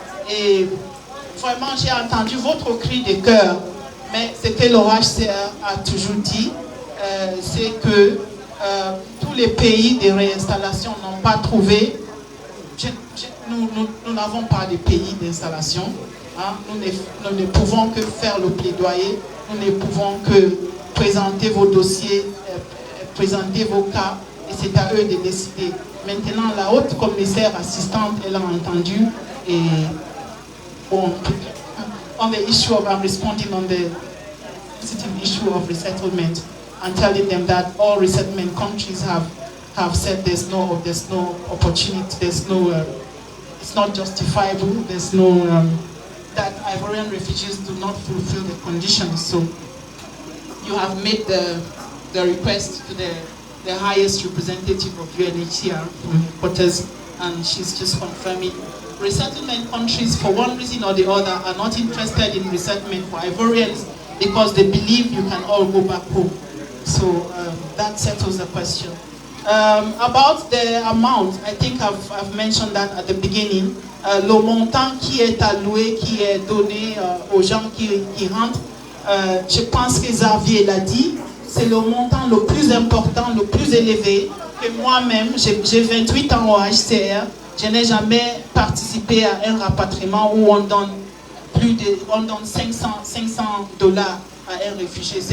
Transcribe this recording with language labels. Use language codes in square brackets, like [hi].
[fr] Et vraiment, j'ai entendu votre cri de cœur, mais ce que l'OHCR a toujours dit, c'est que tous les pays de réinstallation n'ont pas trouvé. Nous n'avons pas de pays d'installation. Hein. Nous ne pouvons que faire le plaidoyer. Nous ne pouvons que présenter vos dossiers, présenter vos cas, et c'est à eux de décider. Maintenant, la haute commissaire assistante, elle a entendu, et bon, [en] on the issue of responding on the sensitive issue of resettlement and telling them that all resettlement countries have said there's no opportunity, there's no, it's not justifiable, there's no, that Ivorian refugees do not fulfill the conditions. So you have made the request to the highest representative of UNHCR from headquarters, and she's just confirming resettlement countries, for one reason or the other, are not interested in resettlement for Ivorians because they believe you can all go back home. So that settles the question. About the amount, I think I've mentioned that at the beginning. [fr] Le montant qui est alloué, qui est donné aux gens qui rentrent, je pense que Xavier l'a dit, c'est le montant le plus important, le plus élevé, que moi-même, j'ai 28 ans au HCR, je n'ai jamais participé à un rapatriement où on donne on donne 500 $ à un réfugié.